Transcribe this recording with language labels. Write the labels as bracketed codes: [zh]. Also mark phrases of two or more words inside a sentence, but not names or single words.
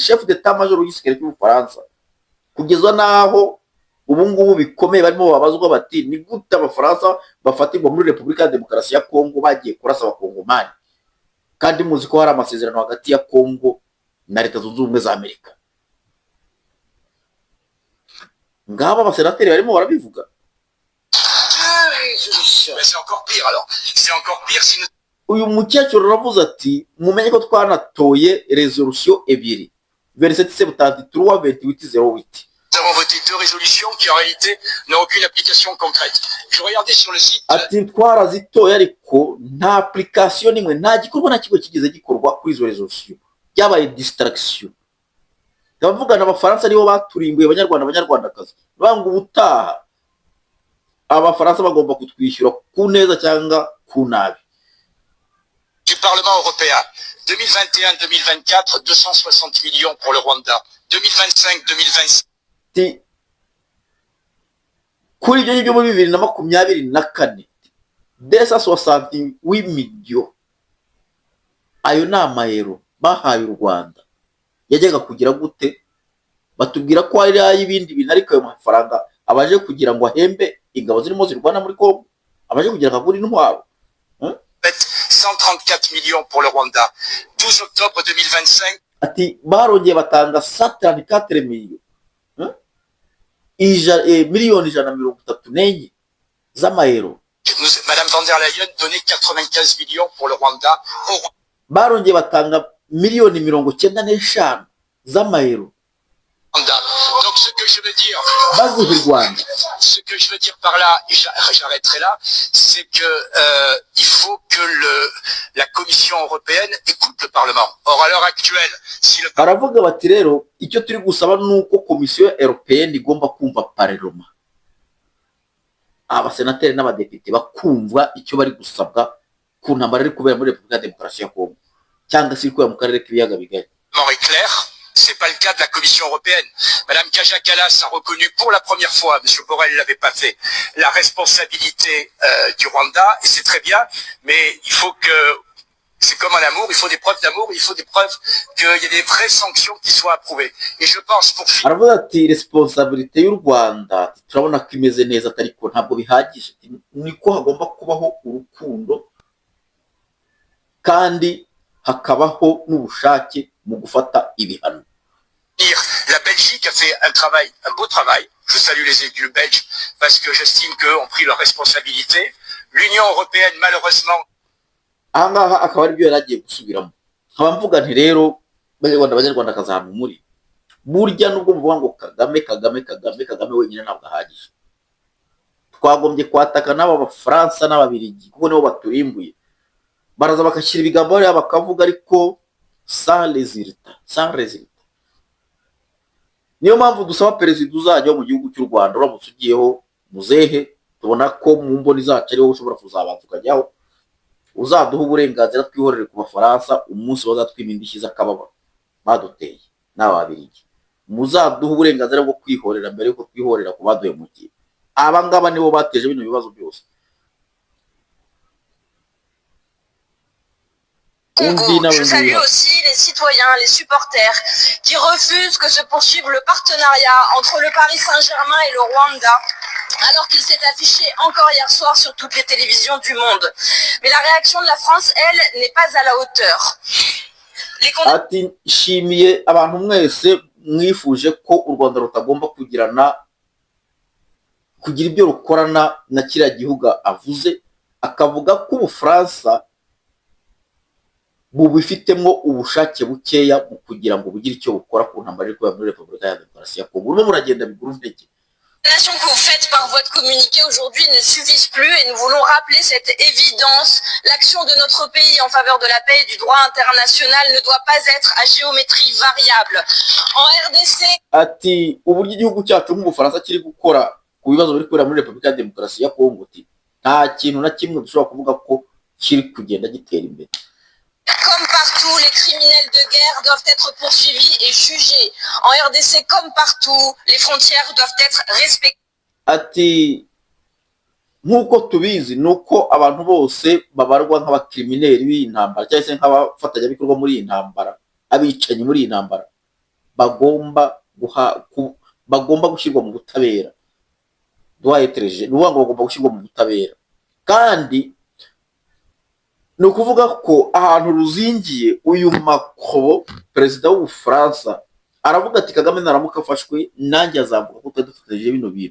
[fr] Chef d'état-major [rw] w'igisirikare cy'Ubufaransa kugeza naho ubu ngubu bikomeye barimo babazwa bati ni gute abafaransa bafatirwa muri Repubulika ya Demokarasi ya Congo bagiye kurasa abakongomani, kandi muzi ko hari amasezerano hagati ya Congo na Leta Zunze Ubumwe za Amerika. Ngaba abasenateri barimo barabivuga. [fr] Mais c'est encore pire alors. C'est encore pire si nous... [rw] Uyu mukecuru aravuze ati mumenye ko twanatoye resolution ebyiri, 2773-2808. [fr] Nous avons voté 2 résolutions qui en réalité n'ont aucune application concrète. Je regardais sur le site. [rw] Ati twarazitoye ariko nta application nimwe, nta gikorwa na kimwe kigeze gikorwa kuri izo resolution, byabaye distraction. Ndavuga n'abafaransa nibo baturimbuye abanyarwandakazi, banga ubutaha abafaransa bagomba kutwishyura ku neza cyangwa ku nabi. [fr] Du Parlement européen, 2021-2024, 260 millions pour le Rwanda. 2025-2026. [rw] Kuri ibyo ngibyo muri 2024 268 millions, ayo ni amayero bahaye u Rwanda. Yajyaga kugira gute? Batubwira ko hari ay'ibindi bintu, ariko ayo mafaranga abaje kugira ngo ahembe ingabo zirimo zirwana muri Congo, abaje kugira kagura intwaro. [fr] 134 millions pour le Rwanda. 12 octobre 2025. [rw] Ati barongeye batanga 134 millions. Miliyoni 134 z'amayero. [fr] Madame van der Leyen donnait 95 millions pour le Rwanda. [rw] Barongeye batanga miliyoni 95 z'amayero. [fr] Donc ce que je veux dire, par là, et j'arrêterai là, c'est que il faut que la Commission européenne écoute le Parlement. Or à l'heure actuelle, si le [rw] baravuga bati rero icyo turi gusaba nuko Komisiyo Européenne igomba kumva Parlement, abasenateri n'abadepite bakumva icyo bari gusabwa ku ntambara iri kubera muri Repubulika ya Demokarasi ya Kongo cyangwa se kubera mu karere k'ibiyaga bigari. [fr] est clair, C'est pas le cas de la Commission européenne. Madame Kaja Kallas a reconnu pour la première fois, Monsieur Borrell l'avait pas fait, la responsabilité du Rwanda, et c'est très bien, mais il faut que, c'est comme en amour, il faut des preuves d'amour, il faut des preuves qu'il y ait des vraies sanctions qui soient approuvées. Et je pense pour finir. [rw] aravuga ati responsabilité y'u Rwanda turabona ko imeze neza ariko ntabwo bihagije, niko hagomba kubaho urukundo kandi hakabaho n'ubushake mu gufata ibihano. [fr] La Belgique a fait un beau travail. Je salue les élus belges parce que j'estime qu'eux ont pris leurs responsabilités. L'Union européenne, malheureusement. [rw] Ahangaha akaba aribyo yari agiye gusubiramo. Nkaba mvuga nti rero banyarwanda kazahantu muri burya nubwo muvuga ngo Kagame wenyine ntabwo ahagije. Twagombye kwataka n'aba Bafaransa n'Ababiligi kuko nibo baturimbuye. Baraza bakashyira ibigambo hariya bakavuga ariko [fr] sans résultat. [rw] Niyo mpamvu dusaba perezida uzajya mu gihugu cy'u Rwanda uramutse ugiyeho muzehe, tubona ko mu mboni zacu ariho ushobora kuzabanza ukajyaho, uzaduha uburenganzira twihorere ku Bafaransa umunsi bazatwima indishyi z'akababaro baduteye n'Ababiligi. Muzaduha uburenganzira bwo kwihorera mbere yuko twihorera ku baduhemukiye. Aba ngaba nibo bateje bino bibazo byose. Congo. [fr] Je salue aussi les citoyens, les supporters qui refusent que se poursuive le partenariat entre le Paris Saint-Germain et le Rwanda, alors qu'il s'est affiché encore hier soir sur toutes les télévisions du monde. Mais la réaction de la France, elle, n'est pas à la hauteur. [rw] Ati shimiye abantu mwese mwifuje ko u Rwanda rutagomba kugira ibyo rukorana na kiriya gihugu avuze, akavuga ko Ubufaransa bubifitemo ubushake bukeya mu kugira ngo bugire icyo bukora ku ntambara iri kubera muri Repubulika ya Demokarasi ya Kongo. Urimo muragenda bigura intege. [fr] Les actions que vous faites par votre communiqué aujourd'hui ne suffisent plus et nous voulons rappeler cette évidence. L'action de notre pays en faveur de la paix et du droit international ne doit pas être à géométrie variable. En RDC, [rw] ati uburyo igihugu cyacu nk'Ubufaransa kiri gukora ku bibazo biri kubera muri Repubulika ya Demokarasi ya Kongo, nta kintu na kimwe dushobora kuvuga ko kiri kugenda gitera imbere. [fr] comme partout, les criminels de guerre doivent être poursuivis et jugés. En RDC, comme partout, les frontières doivent être respectées. [rw] Ati nk'uko tubizi nuko abantu bose babarwa nk'abakrimineri b'intambara cyangwa se nk'abafatanyabikorwa muri iyi ntambara, abicanyi muri iyi ntambara, bagomba gushyirwa mu butabera. Bagomba gushyirwa mu butabera kandi ni ukuvuga ko ahantu ruzingiye uyu Macron, perezida w'Ubufaransa, aravuga ati Kagame naramuka afashwe nanjye azavuga ko twadufatanyije bino bintu.